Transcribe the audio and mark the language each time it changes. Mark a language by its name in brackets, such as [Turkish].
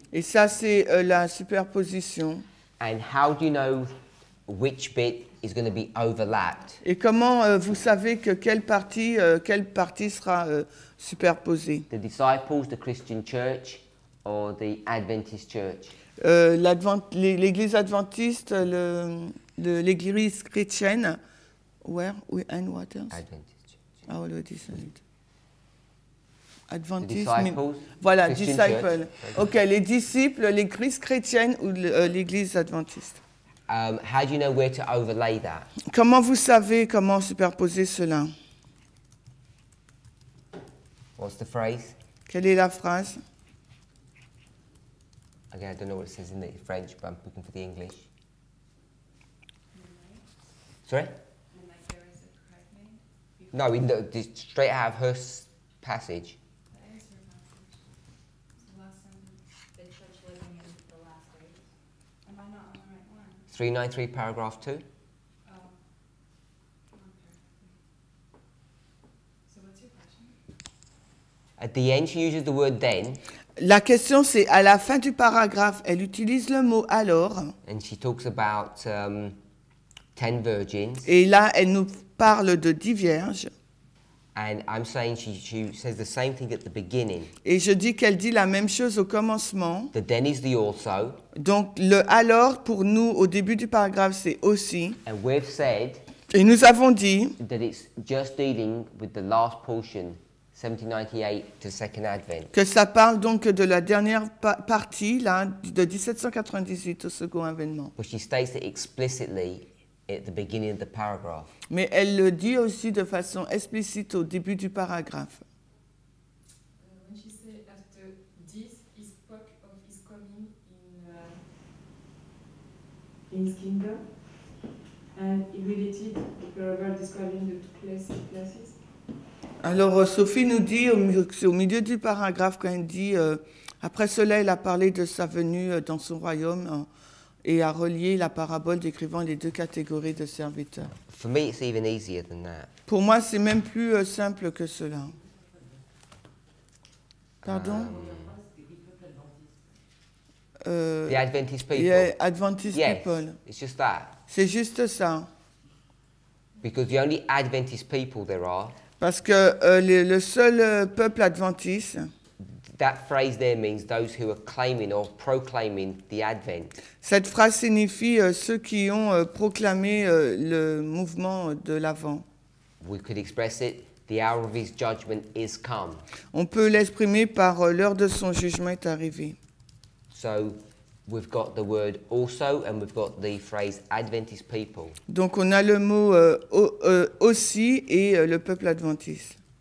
[French] Et ça, c'est la superposition. [English] And how do you know which bit is going to be overlapped? [French] Et comment vous savez que quelle partie sera superposée? [English] The disciples, the Christian church, or the Adventist church? [French] L'église adventiste, l'église chrétienne. [English] Where? And what else? Adventist church. I already said it. Adventiste. Disciples, [French] Voilà, [English] Christian [French] disciples. [English] church. [French] Ok, les disciples, l'église chrétienne ou l'église adventiste. [English] How do you know where to overlay that? [French] Comment vous savez comment superposer cela? [English] What's the phrase? [French] Quelle est la phrase? [English] Again, I don't know what it says in the French, but I'm looking for the English. Sorry? No, we know, just straight out of her passage. 393 paragraph 2. At the end, she uses the word then. [French] La question, c'est à la fin du paragraphe, elle utilise le mot alors. [English] And she talks about 10 virgins. [French] Et là, elle nous parle de 10 vierges. [English] And I'm saying she says the same thing at the beginning. [French] Et je dis qu'elle dit la même chose au commencement. [English] The then is the also. [French] Donc le alors pour nous au début du paragraphe c'est aussi. [English] And we've said [French] Et nous avons dit [English] that it's just dealing with the last portion, 1798 to Second Advent. [French] que ça parle donc de la dernière partie là de 1798 au second avènement. [English] But she states it explicitly at the beginning of the paragraph. [French] Mais elle le dit aussi de façon explicite au début du paragraphe. [English] When she said after this, he spoke of his coming in his kingdom, and he related the parable describing the two classes. [French] Alors Sophie nous dit au milieu du paragraphe quand elle dit après cela elle a parlé de sa venue dans son royaume et a relié la parabole décrivant les deux catégories de serviteurs. [English] For me, it's even easier than that. [French] Pour moi, c'est même plus simple que cela. Pardon? [English] The Adventist people. Yeah, Adventist Yes, people. it's just that. [French] C'est juste ça. [English] Because the only Adventist people there are, [French] Parce que le seul peuple adventiste, [English] that phrase there means those who are claiming or proclaiming the Advent. [French] cette phrase signifie ceux qui ont proclamé le mouvement de l'Avent. [English] We could express it, the hour of his judgment is come. [French] On peut l'exprimer par l'heure de son jugement est arrivée. [English] So we've got the word also and we've got the phrase Adventist people. [French] Donc on a le mot aussi et le peuple adventiste.